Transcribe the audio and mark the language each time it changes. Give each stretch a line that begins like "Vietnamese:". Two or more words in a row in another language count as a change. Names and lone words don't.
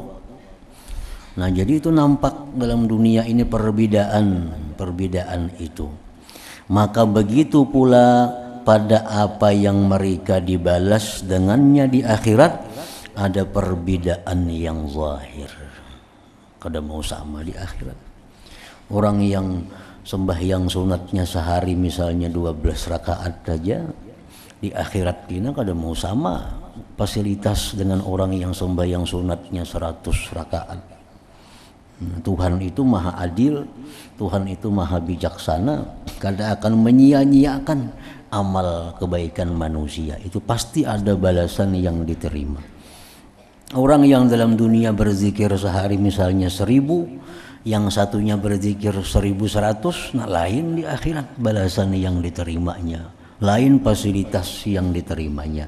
Indonesian: Nah jadi itu nampak dalam dunia ini perbedaan itu. Maka begitu pula pada apa yang mereka dibalas dengannya di akhirat, ada perbedaan yang zahir. Kada mau sama di akhirat. Orang yang sembahyang sunatnya sehari misalnya 12 rakaat saja, di akhirat kita kada mau sama fasilitas dengan orang yang sembahyang sunatnya 100 rakaat. Tuhan itu maha adil, Tuhan itu maha bijaksana, kada akan menyia-nyiakan amal kebaikan manusia. Itu pasti ada balasan yang diterima. Orang yang dalam dunia berzikir sehari misalnya 1000, yang satunya berzikir 1100, nah lain di akhirat balasan yang diterimanya, lain fasilitas yang diterimanya.